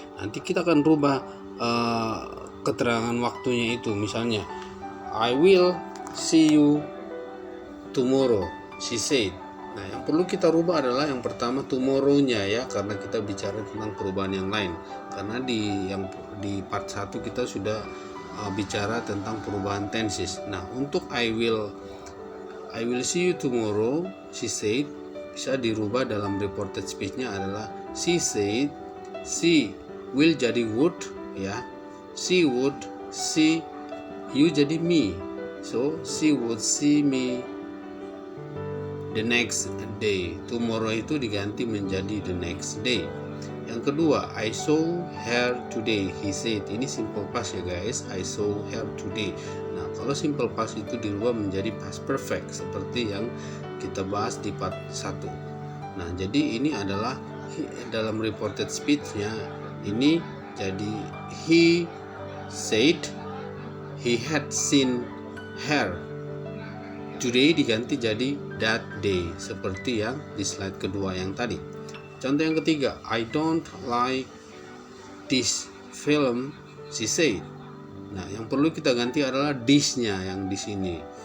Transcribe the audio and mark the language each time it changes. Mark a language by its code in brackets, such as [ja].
[id] Nanti kita akan rubah keterangan waktunya itu. Misalnya, [en] I will see you tomorrow, she said. [id] Nah, yang perlu kita rubah adalah yang pertama tomorrow-nya ya, karena kita bicara tentang perubahan yang lain. Karena di part 1 kita sudah bicara tentang perubahan tenses. Nah, untuk [en] I will see you tomorrow, she said, [id] bisa dirubah dalam reported speech-nya adalah [en] she said. She will [id] jadi [en] would ya. She would see you [id] jadi [en] me. So she would see me the next day. Tomorrow [id] itu diganti menjadi [en] the next day. [id] Yang kedua, [en] I saw her today, he said. [id] Ini simple past ya guys. [en] I saw her today. [id] Nah, kalau simple past itu dirubah menjadi past perfect seperti yang kita bahas di part 1. Nah, jadi ini adalah dalam reported speech-nya ini jadi [en] he said he had seen her today [id] diganti jadi [en] that day [id] seperti yang di slide kedua yang tadi. Contoh yang ketiga, [en] I don't like this film, she said. [id] Nah, yang perlu kita ganti adalah this-nya yang di sini.